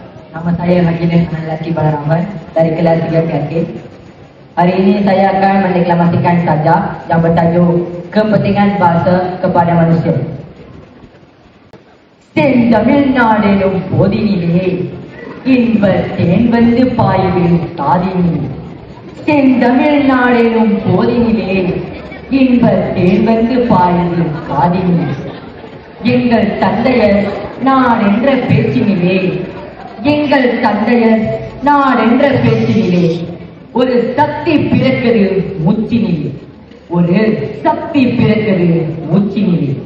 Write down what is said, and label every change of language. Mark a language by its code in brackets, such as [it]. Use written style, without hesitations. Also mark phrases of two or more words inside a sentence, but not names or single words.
[ms] Nama saya Majidin Laki Balaraman dari kelas 3 PAK. Hari ini saya akan mendeklamasikan sajak yang bertajuk Kepentingan Bahasa kepada Manusia. [ta] செந்தமிழ்நாடெனும் போதினிலே இன்பத் தேன் வந்து பாய்விடும் காதினிலே. செந்தமிழ்நாடெனும் போதினிலே இன்பத் தேன் வந்து பாய்விடும் காதினிலே. எங்கள் தந்தையர் நான் என்ற பேச்சினிலே, எங்கள் தந்தையர் நான் என்ற பேச்சினிலே ஒரு சக்தி பிறக்குது மூச்சினிலே, ஒரு சக்தி பிறக்குது மூச்சினிலே.